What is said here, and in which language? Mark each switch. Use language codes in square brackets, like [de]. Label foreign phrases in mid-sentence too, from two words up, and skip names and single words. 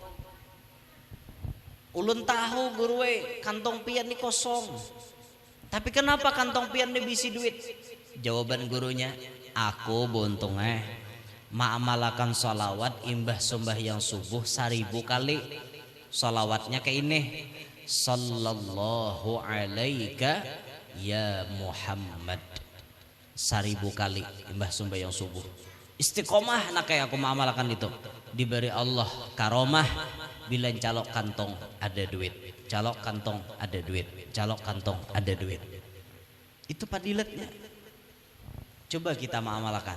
[bjn] Ulun tahu guru kantong pian ini kosong. Tapi kenapa kantong pian ini bisi duit? Jawaban gurunya, aku buntung ma'amalakan salawat imbah sembahyang subuh 1000 kali. Salawatnya ke ini, [ar] sallallahu alaika ya Muhammad, [bjn] 1000 kali imbah sembahyang subuh. Istiqomah nak kayak aku mengamalkan itu, diberi Allah karomah bila calok kantong ada duit, calok kantong ada duit, calok kantong ada duit. Itu padilatnya. Coba kita mengamalkan.